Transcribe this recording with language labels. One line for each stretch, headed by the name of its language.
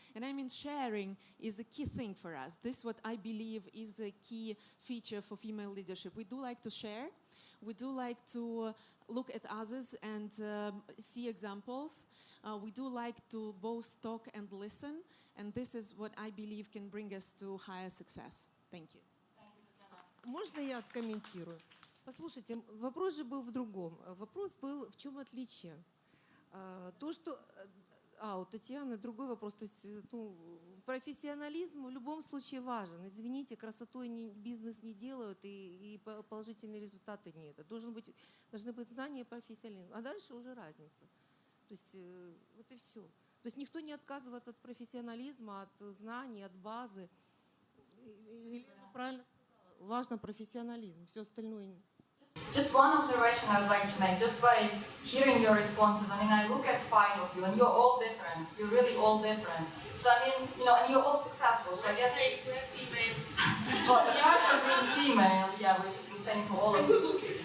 English: And I mean, sharing is a key thing for us. This is what I believe is the key feature for female leadership. We do like to share. We do like to look at others and see examples. We do like to both talk and listen. And this is what I believe can bring us to higher success. Thank you.
Russian: Можно я откомментирую? Послушайте, вопрос же был в другом. Вопрос был, в чем отличие. То, что... у Татьяны другой вопрос. То есть, профессионализм в любом случае важен. Извините, красотой бизнес не делают, и положительные результаты нет. Должны быть знания и профессионализм. А дальше уже разница. То есть, вот и все. То есть никто не отказывается от профессионализма, от знаний, от базы. Елена правильно сказала. Важно профессионализм. Все остальное...
English: Just one observation I'd like to make, just by hearing your responses. I mean, I look at 5 of you, and you're all different. You're really all different. So I mean, and you're all successful. So I guess. Well, apart from being female, yeah, which is the same for all of you.